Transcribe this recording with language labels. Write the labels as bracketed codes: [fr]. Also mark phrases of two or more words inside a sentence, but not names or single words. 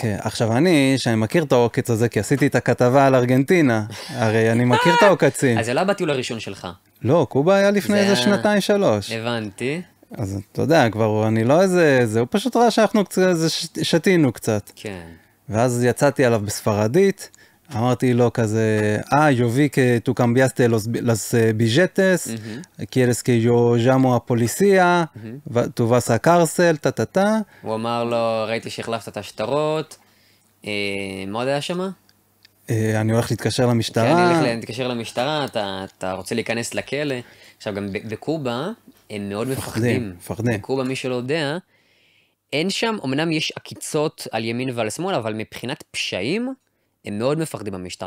[he] כן, עכשיו שאני מכיר את העוקץ הזה, כי עשיתי את הכתבה על ארגנטינה, הרי אני מכיר את העוקצים. אז זה לא בטיול הראשון שלך. לא, קובה היה לפני איזה 2-3. הבנתי. אז אתה יודע, כבר אני לא איזה, הוא פשוט ראה שאנחנו שתינו קצת. כן. ואז יצאתי עליו בספרדית, אמרתי לו כזה, [es] yo vi que tú cambiaste los billetes, quieres que yo llamo a policía, tú vas a cárcel, טה-טה-טה. [he] הוא אמר לו, ראיתי שהחלפת את השטרות, מה עוד היה שמה? אני הולך להתקשר למשטרה. כן, אני הולך להתקשר למשטרה, אתה רוצה להיכנס לכלא. עכשיו, גם בקובה, הם מאוד מפחדים. בקובה, מי שלא יודע, אין שם, אמנם יש עקיצות על ימין ועל שמאל, אבל מבחינת פשעים, הם מאוד מפחדים במשטר.